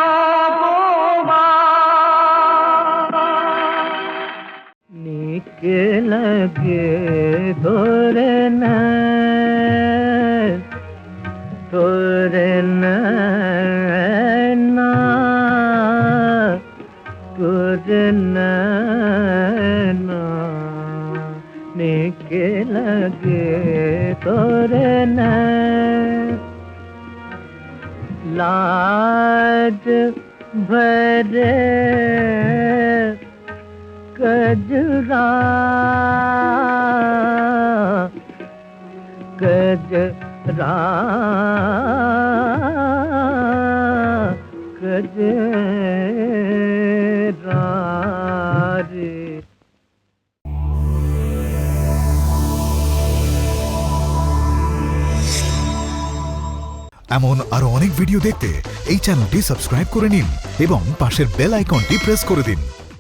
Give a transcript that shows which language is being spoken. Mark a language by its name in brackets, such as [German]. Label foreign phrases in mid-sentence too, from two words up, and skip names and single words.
[Hindi] नीके लागे तोरे ना तोरे ना तोरे ना नीके लागे तोरे ना। लाज भरे कजरा कजरा कजरा रे। [Bangla] এমন আরো অনেক ভিডিও দেখতে এই চ্যানেলটি সাবস্ক্রাইব করে নিন এবং পাশের বেল আইকনটি প্রেস করে দিন।